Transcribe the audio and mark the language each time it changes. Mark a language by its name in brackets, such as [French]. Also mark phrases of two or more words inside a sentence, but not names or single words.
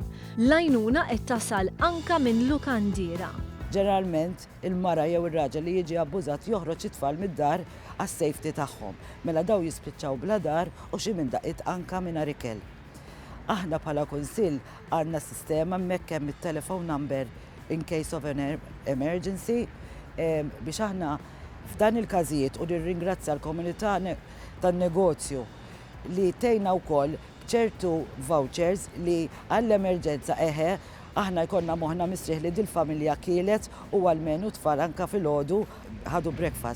[Maltese] L-għajnuna qed tasal anka minn lukandira. Ġeneralment il-mara jew ir-raġel li jiġi abbużat joħroġ it-tfal mid-dar għas-safety tagħhom. Mela daw jispiċċaw bla dar u xi minn daqiet anka mingħajr ikel. Aħna bħala kunsill għandna sistema hemmhekk hemm it- [English] telephone number in case of an emergency [Maltese] biex aħna f'dan il-każijiet u nirringrazzja l-komunità tan-negozju li tgħinna wkoll b'ċertu vouchers li għall-emerġenza aħna jkollna moħħna misrieħ li dil-familja kielet u għalmenu tfal anka filgħodu ħadu breakfast.